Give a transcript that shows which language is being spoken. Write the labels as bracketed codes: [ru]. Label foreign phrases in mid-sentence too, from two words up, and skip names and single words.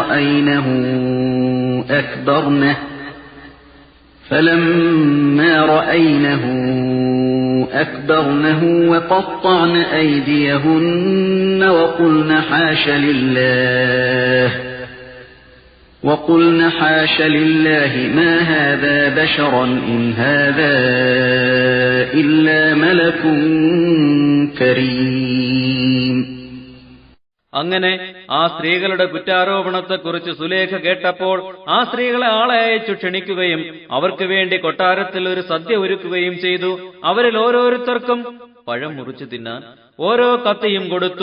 [ar] رأينه أكبرنه وقطعن أيديهن وقلن حاش لله ما هذا بشرا إن هذا إلا ملك كريم. [ml] അങ്ങനെ ആ സ്ത്രീകളുടെ കുറ്റാരോപണത്തെക്കുറിച്ച് സുലേഖ കേട്ടപ്പോൾ ആ സ്ത്രീകളെ ആളെ അയച്ചു ക്ഷണിക്കുകയും അവർക്ക് വേണ്ടി കൊട്ടാരത്തിൽ ഒരു സദ്യ ഒരുക്കുകയും ചെയ്തു. അവരിൽ ഓരോരുത്തർക്കും പഴം മുറിച്ചു തിന്നാൻ ഓരോ കത്തിയും കൊടുത്തു.